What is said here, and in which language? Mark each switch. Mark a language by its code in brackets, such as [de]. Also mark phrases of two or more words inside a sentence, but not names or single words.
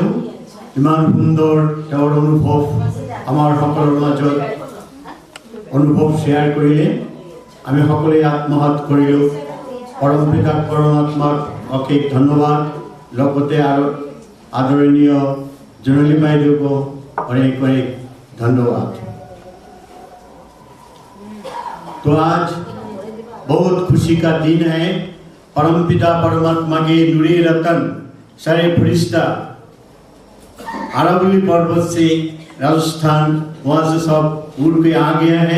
[as] ইমান সুন্দৰ তেওঁৰ অনুভৱ আমাৰ সকলৰ মাজত অনুভৱ শ্বেয়াৰ কৰিলে। আমি সকলোৱে আত্মসাৎ কৰিলোঁ। পৰম পিতা পৰমাত্মাক অশেষ ধন্যবাদ, লগতে আৰু আদৰণীয় জনালী বাইদেউকো অনেক অনেক धन्यवाद। [hi] तो आज बहुत खुशी का दिन है। परम पिता परमात्मा के नूरे रतन सारे फरिश्ता अरावली पर्वत से राजस्थान वहाँ से सब उड़ के आ गया है।